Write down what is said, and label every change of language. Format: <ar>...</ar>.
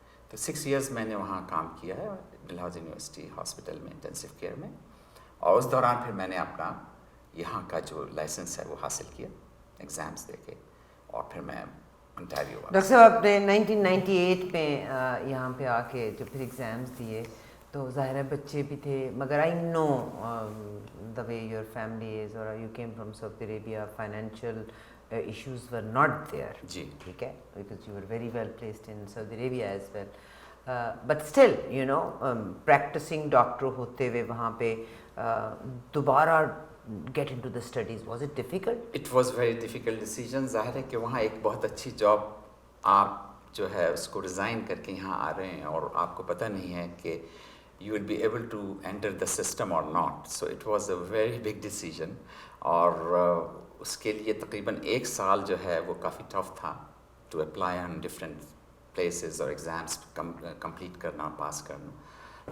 <hi>तो 6 इयर्स मैंने वहाँ काम किया है डलहौजी यूनिवर्सिटी हॉस्पिटल में इंटेंसिव केयर में, और उस दौरान फिर मैंने अपना यहाँ का जो लाइसेंस है वो हासिल किया एग्ज़ाम्स देके, और फिर मैं ओंटारियो। डॉक्टर साहब आपने 1998 में यहाँ पे आके जब फिर एग्ज़ाम्स दिए तो ज़ाहिर है बच्चे भी थे, मगर</hi> <en>I know the way your family is</en> <hi>और</hi> <en>You came from Saudi Arabia, financial issues were not there.</en> <hi>जी ठीक है,</hi> <en>because you were very well placed in Saudi Arabia as well. But still, you know, practicing doctor</en> <hi>होते हुए वहाँ पे दोबारा</hi> <en>get into the studies, was it difficult? It was very difficult decision।</en> <hi>ज़ाहिर है कि वहाँ एक बहुत अच्छी जॉब आप जो है उसको रिज़ाइन करके यहाँ आ रहे हैं और आपको पता नहीं है कि</hi> <en>you will be able to enter the system or not. So it was a very big decision,</en> <hi>और उसके लिए तकरीबन 1 साल जो है वो काफ़ी टफ था</hi> <en>to apply on different places</en> <hi>और एग्ज़ाम्स कंप्लीट करना और पास करना।</hi>